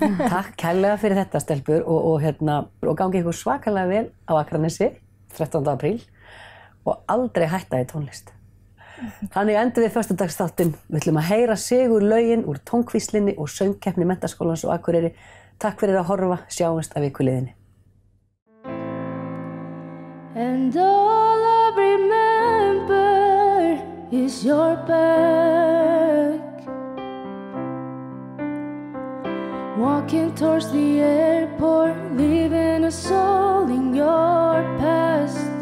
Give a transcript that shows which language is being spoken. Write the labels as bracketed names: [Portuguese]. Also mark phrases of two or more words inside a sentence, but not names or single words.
[Icelandic] Takk kærlega fyrir þetta, stelpur, og gangi ykkur svakalega vel á Akranesi 13. apríl og aldrei hætta í tónlist. Þannig endum við föstudagsþáttinn. Við ætlum að heyra sigurlögin úr tónkvíslinni og söngkeppni Menntaskólans og Akureyri. Takk fyrir að horfa, sjáumst að vikuliðinni. [English] And all I remember is your back, walking towards the airport, leaving us all in your past.